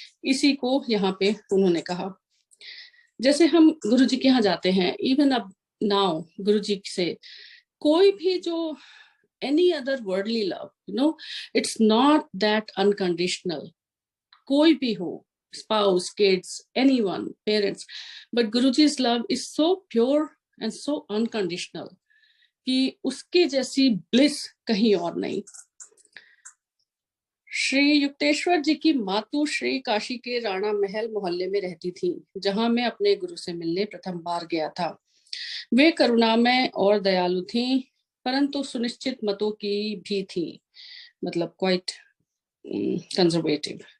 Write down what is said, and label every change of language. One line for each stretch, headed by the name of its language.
Hindi: इसी को यहाँ पे उन्होंने कहा। जैसे हम गुरु जी के यहाँ जाते हैं, इवन अब नाउ गुरु जी से कोई भी जो
English: any other worldly love, it's not that unconditional.
Hindi: कोई भी हो,
English: spouse, kids, anyone, parents, but Guruji's love is so pure and so unconditional
Hindi: कि उसके जैसी
English: bliss
Hindi: कहीं और नहीं। श्री युक्तेश्वर जी की मातु श्री काशी के राणा महल मोहल्ले में रहती थी, जहां मैं अपने गुरु से मिलने प्रथम बार गया था। वे करुणामय और दयालु थीं, परंतु सुनिश्चित मतों की भी थी, मतलब
English: Quite conservative.